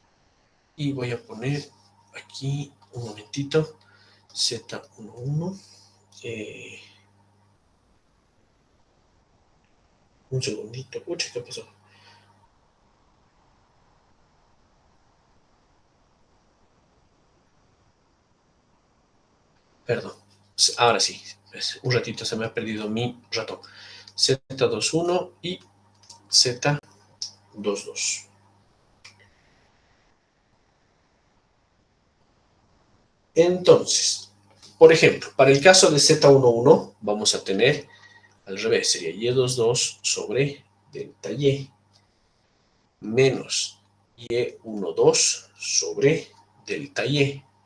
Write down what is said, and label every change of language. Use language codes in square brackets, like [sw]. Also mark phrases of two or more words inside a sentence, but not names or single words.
[es] Y voy a poner aquí aquí, un momentito, Z11, un segundito, pucha, ¿qué pasó? Perdón, ahora sí, un ratito se me ha perdido mi ratón. Z21 y Z22. Entonces, por ejemplo, para el caso de Z11 vamos a tener al revés, sería Y22 sobre delta Y menos Y12 sobre delta Y.